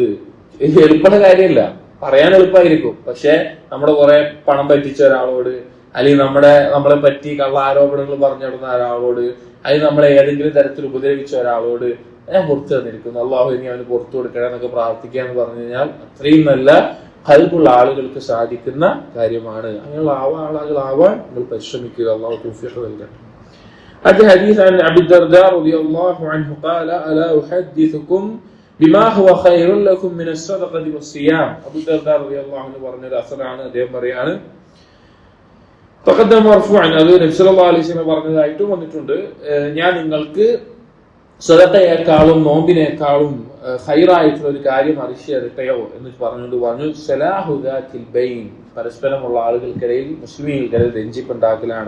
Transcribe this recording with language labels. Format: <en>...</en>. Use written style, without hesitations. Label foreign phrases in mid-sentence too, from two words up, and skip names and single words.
<ml>എളുപ്പമുള്ള കാര്യമല്ല, പറയാൻ എളുപ്പമായിരിക്കും. പക്ഷെ നമ്മുടെ കുറെ പണം പറ്റിച്ച ഒരാളോട്, അല്ലെങ്കിൽ നമ്മളെ പറ്റി കള്ള ആരോപണങ്ങൾ പറഞ്ഞിടുന്ന ഒരാളോട്, അല്ലെങ്കിൽ നമ്മളെ ഏതെങ്കിലും തരത്തിൽ ഉപദ്രവിച്ച ഒരാളോട് ഞാൻ പുറത്തു തന്നിരിക്കുന്നു, അള്ളാഹു ഇനി അവന് പുറത്തു കൊടുക്കണം എന്നൊക്കെ പ്രാർത്ഥിക്കുക എന്ന് പറഞ്ഞു കഴിഞ്ഞാൽ അത്രയും നല്ല ഖൽബുള്ള ആളുകൾക്ക് സാധിക്കുന്ന കാര്യമാണ്. അങ്ങനെയുള്ള ആളുകളാവാൻ നിങ്ങൾ പരിശ്രമിക്കുക. അള്ളാഹു തൗഫീഖ് നൽകട്ടെ.</ml> <ar>هذا حديث عن أبي الدرداء رضي الله عنه قال ألا أحدثكم بما هو خير لكم من الصدقة والصيام. أبو الدرداء رضي الله عنه</ar> <ml>പറഞ്ഞ അസർ ആണ്. അദ്ദേഹം പറയാണ്,</ml> <ar>تقدم مرفوعا,</ar> <ml>അത് നബി</ml> <ar>صلى الله عليه وسلم</ar> <ml>പറഞ്ഞതായിട്ട് വന്നിട്ടുണ്ട്, ഞാൻ നിങ്ങൾക്ക് സദഖയേക്കാളും നോമ്പിനേക്കാളും ഖൈറായിട്ടുള്ള ഒരു കാര്യം അറിയിച്ചു തരട്ടെയോ എന്ന് പറഞ്ഞു.</ml> <ar>صلاح ذات البين,</ar> <ml>പരസ്പരമുള്ള ആളുകൾക്കിടയിൽ മുസ്ലിമീങ്ങൾക്കിടയിൽ രഞ്ജിപ്പുണ്ടാക്കലാണ്.</ml>